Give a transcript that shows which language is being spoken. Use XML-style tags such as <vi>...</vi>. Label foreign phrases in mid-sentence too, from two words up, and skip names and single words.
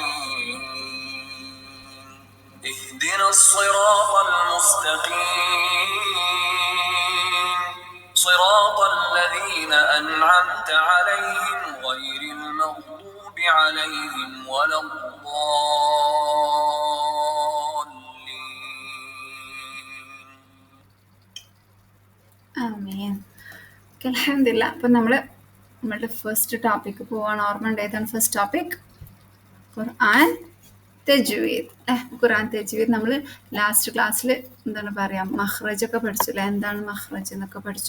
<ar>اهدنا الصراط المستقيم صراط الذين أنعمت عليهم غير المغضوب عليهم ولا الضالين. آمين. الحمد لله.</ar> <ml>അപ്പം നമ്മളുടെ</ml> <en>first topic</en> <ml>പോവാണ്. ഓർമ്മ ഉണ്ടായതാണ്</ml> <en>first topic</en> <ml>ഖുർആൻ തജ്വീദ്. ഖുർആൻ തജ്വീദ് നമ്മൾ</ml> <en>last class</en> <ml>എന്താണ് പറയുക, മഖ്റജൊക്കെ പഠിച്ചു അല്ലേ, എന്താണ് മഖ്റജ് എന്നൊക്കെ പഠിച്ചു.</ml>